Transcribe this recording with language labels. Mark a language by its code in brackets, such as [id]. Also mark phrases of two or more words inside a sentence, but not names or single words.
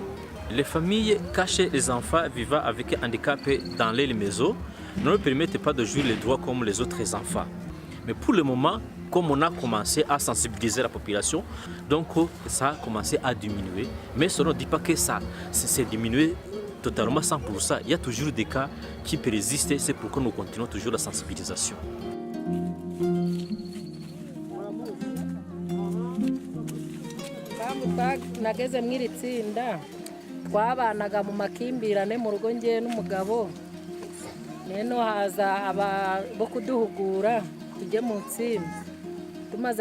[fr] Les familles cachent les enfants vivant avec un handicap dans les maisons ne leur permettent pas de jouir les droits comme les autres enfants. Mais pour le moment, comme on a commencé à sensibiliser la population, donc ça a commencé à diminuer. Mais ça ne dit pas que ça s'est diminué totalement 100%. Il y a toujours des cas qui persistent, c'est pourquoi nous continuons toujours la sensibilisation. [rw] Nageze mw'iri tsinda twabanaga mu makimbirane mu rugo ngewe n'umugabo neno haza bo kuduhugura tujye mu tsinda tumaze